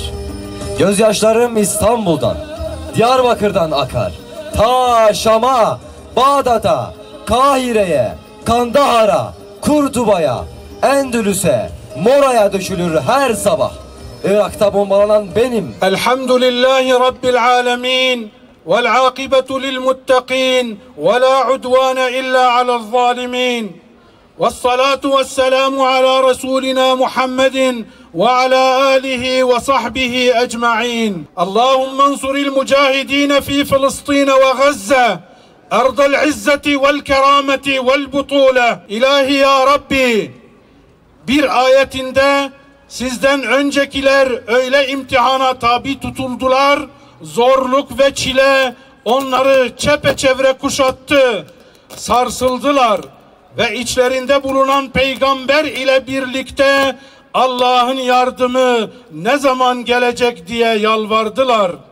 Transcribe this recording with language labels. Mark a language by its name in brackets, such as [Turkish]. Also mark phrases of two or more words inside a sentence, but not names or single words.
[Turkish] Gözyaşlarım İstanbul'dan, Diyarbakır'dan akar. Ta Şam'a, Bağdat'a, Kahire'ye, Kandahar'a, Kurtuba'ya, Endülüs'e, Mora'ya dökülür her sabah. Irak'ta bombalanan benim. [Arabic] الحمد لله رب العالمين. والعاقبة للمتقين ولا عدوان إلا على الظالمين والصلاة والسلام على رسولنا محمد وعلى آله وصحبه أجمعين اللهم انصر المجاهدين في فلسطين وغزة أرض العزة والكرامة والبطولة إلهي يا ربي [Turkish] bir ayetinde sizden öncekiler öyle imtihana tabi tutuldular, zorluk ve çile onları çepeçevre kuşattı, sarsıldılar ve içlerinde bulunan peygamber ile birlikte Allah'ın yardımı ne zaman gelecek diye yalvardılar.